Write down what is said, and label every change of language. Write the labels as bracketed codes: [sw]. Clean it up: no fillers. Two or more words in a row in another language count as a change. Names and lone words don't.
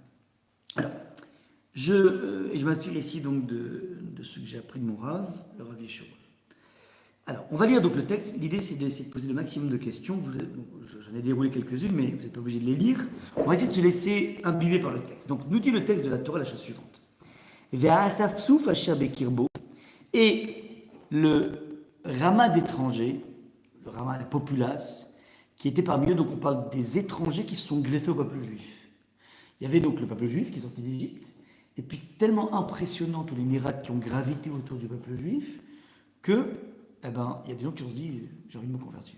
[fr] Alors, je m'inspire ici donc de ce que j'ai appris de mon Rav, le Rav Yeshua. Alors, on va lire donc le texte. L'idée, c'est d'essayer de poser le maximum de questions. J'en ai déroulé quelques-unes, mais vous n'êtes pas obligé de les lire. On va essayer de se laisser imbiber par le texte. Donc, nous dit le texte de la Torah la chose suivante. [he] והאספסוף אשר בקרבו. [fr] Et le Rama d'étrangers, le Rama, la populace, qui était parmi eux, donc on parle des étrangers qui se sont greffés au peuple juif. Il y avait donc le peuple juif qui est sorti d'Égypte, et puis c'est tellement impressionnant tous les miracles qui ont gravité autour du peuple juif que, il y a des gens qui ont se dit, j'ai envie de me convertir.